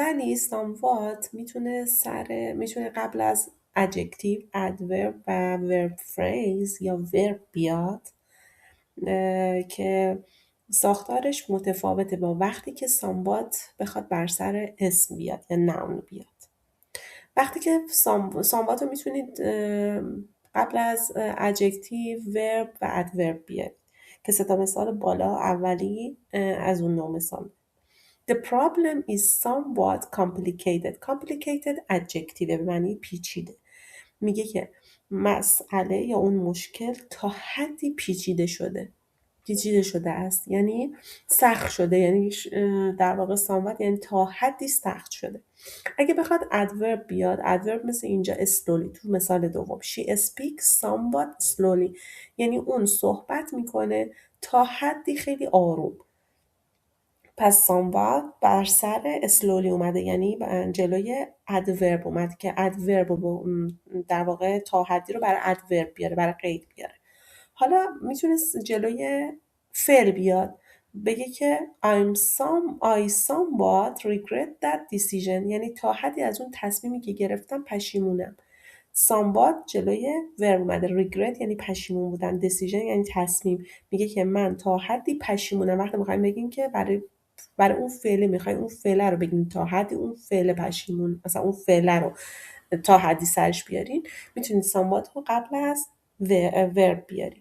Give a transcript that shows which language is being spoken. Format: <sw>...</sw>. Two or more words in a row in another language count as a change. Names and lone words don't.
<fa>ولی somewhat میتونه قبل از</fa> <en>adjective adverb</en> <fa>و</fa> <en>verb phrase</en> <fa>یا verb بیاد که ساختارش متفاوته با وقتی که somewhat بخواد بر سر اسم بیاد یا noun بیاد. وقتی که somewhat رو میتونید قبل از</fa> <en>adjective verb</en> <fa>و adverb بیاد که 3 تا مثال بالا اولی از اون نوع مثال.</fa> <en>The problem is somewhat complicated. Complicated adjective</en> <fa>به معنی پیچیده. میگه که مسئله یا اون مشکل تا حدی پیچیده شده است، یعنی سخت شده، یعنی در واقع somewhat یعنی تا حدی سخت شده. اگه بخواد adverb بیاد، adverb مثل اینجا slowly تو مثال دوم</fa> <en>she speaks somewhat slowly</en> <fa>یعنی اون صحبت میکنه تا حدی خیلی آروم. پس somewhat بر سر slowly اومده، یعنی جلوی adverb اومده که adverb در واقع تا حدی رو برای adverb بیاره، برای قید بیاره. حالا میتونه جلوی فعل بیاد، بگه که</fa> <en>I somewhat regret that decision</en> <fa>یعنی تا حدی از اون تصمیمی که گرفتم پشیمونم. somewhat جلوی verb اومده، regret یعنی پشیمون بودن، decision یعنی تصمیم. میگه که من تا حدی پشیمونم. وقتی میخوایم بگیم که برای اون فعله میخوایم اون فعله رو بگیم تا حدی اون فعل پشیمون، مثلا اون فعله رو تا حدی سرش بیارین، میتونید somewhat رو قبل از verb بیارین.</fa>